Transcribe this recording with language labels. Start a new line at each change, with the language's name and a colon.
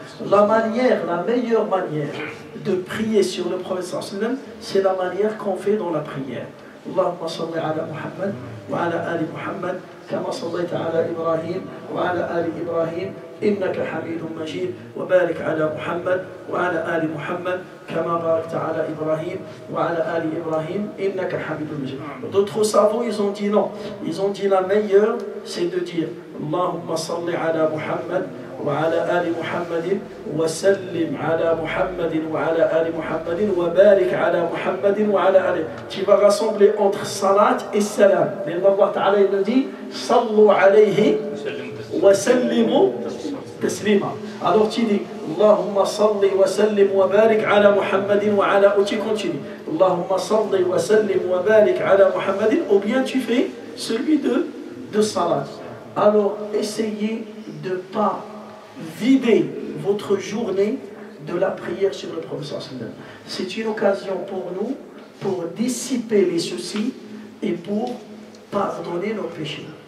French: La meilleure manière de prier sur le prophète, c'est la manière qu'on fait dans la prière.
Arabic: اللهم صل على محمد وعلى آل محمد كما صليت على إبراهيم وعلى آل إبراهيم إنك حميد مجيد وبارك على محمد وعلى آل محمد كما باركت على إبراهيم وعلى آل إبراهيم إنك حميد مجيد.
French: D'autres savants, ils ont dit non. Ils ont dit la meilleure, c'est de dire
Arabic: اللهم صل على محمد وعلى آل محمد وسلم على محمد وعلى آل محمد وبارك على محمد وعلى آل.
French: Tu vas rassembler entre salat et salam. Allah Ta'ala il nous dit
Arabic: صلوا عليه وسلموا تسليما.
French: Alors tu dis
Arabic: اللهم صل وسلم وبارك على محمد وعلى آل.
French: Tu continues
Arabic: اللهم صل وسلم وبارك على محمد.
French: Ou bien tu fais celui de salat. Alors essayez de ne pas vider votre journée de la prière sur le prophète. C'est une occasion pour nous, pour dissiper les soucis et pour pardonner nos péchés.